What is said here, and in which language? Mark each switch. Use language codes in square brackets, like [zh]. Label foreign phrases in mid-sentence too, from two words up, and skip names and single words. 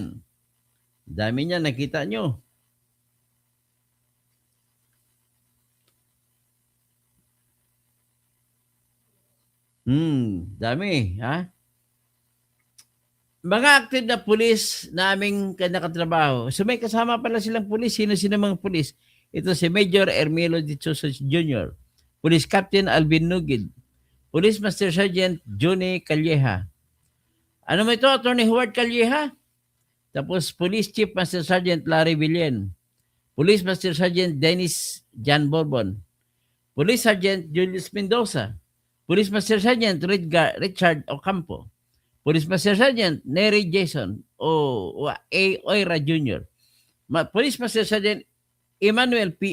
[tl] Dami niya, nakita nyo. Dami, ha? Mga active na pulis na aming nakatrabaho. So may kasama pala silang pulis. Sino-sino mga pulis? Ito si Major Ermelo de Sosa Jr., Police Captain Alvin Nugid, Police Master Sergeant Johnny Calleja. Ano mo ito? Attorney Howard Calleja. Tapos Police Chief Master Sergeant Larry Villen, Police Master Sergeant Dennis Jan Bourbon, Police Sergeant Julius Mendoza, Police Master Sergeant Richard Ocampo, Police Master Sergeant Nery Jason Oira Jr., Police Master Sergeant Emmanuel P.